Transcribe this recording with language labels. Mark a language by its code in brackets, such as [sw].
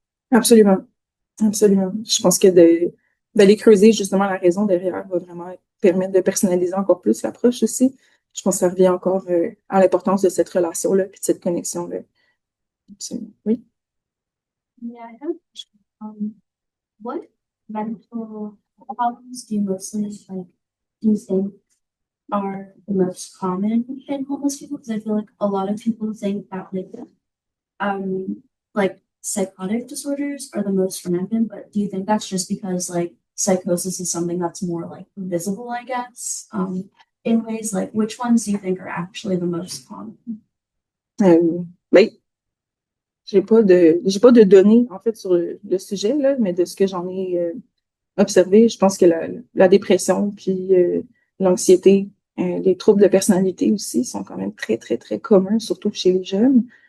[fr] Absolument. Absolument. Je pense que d'aller creuser justement la raison derrière va vraiment permettre de personnaliser encore plus l'approche aussi. Je pense que ça revient encore à l'importance de cette relation-là puis de cette connexion-là. Absolument. Oui. [en] Yeah, I have a question. What mental problems do you mostly do you think are the most common in homeless people? Because I feel like a lot of people think that like psychotic disorders are the most rampant, but do you think that's just because like psychosis is something that's more like visible, I guess? In ways like which ones do you think are actually the most common? [fr] Ben, j'ai pas de données en fait sur le sujet là, mais de ce que j'en ai observé, je pense que la dépression puis l'anxiété, les troubles de personnalité aussi sont quand même très très très communs, surtout chez les jeunes.